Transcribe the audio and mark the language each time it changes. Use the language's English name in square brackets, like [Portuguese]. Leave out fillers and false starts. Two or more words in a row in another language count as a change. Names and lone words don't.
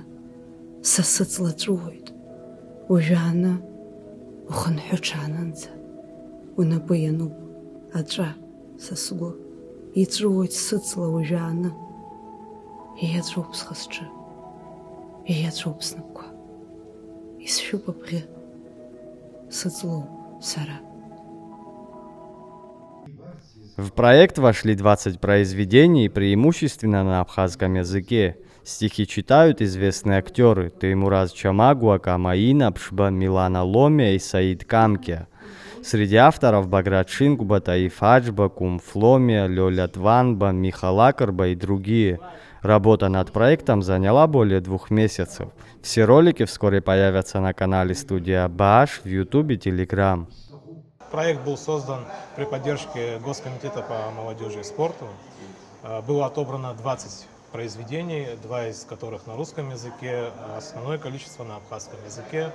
[Abkhazian] Са сыҵла ҵәуоит, уажәааны, ухынҳәы ҽаанынӡа, унапы иануп, аҵәа, са сгәы, иҵәуоит сыҵла уажәааны. Ииаҵәоуп схы-сҿы, ииаҵәоуп снапқәа, исшәуп абӷьы, сыҵлоуп сара. [Russian] В проект вошли 20 произведений, преимущественно на абхазском языке. Стихи читают известные актеры Теймураз Чамагуа, Камаина, Пшба, Милана Ломия и Саид Камке. Среди авторов Баграт Шингуба, Таиф Аджба, Кум Фломия, Лёля Тванба, Михал Акарба и другие. Работа над проектом заняла более 2 месяцев. Все ролики вскоре появятся на канале студии Абаш, в YouTube и Telegram. Проект был создан при поддержке Госкомитета по молодежи и спорту. Было отобрано 20 произведений, 2 из которых на русском языке, а основное количество на абхазском языке.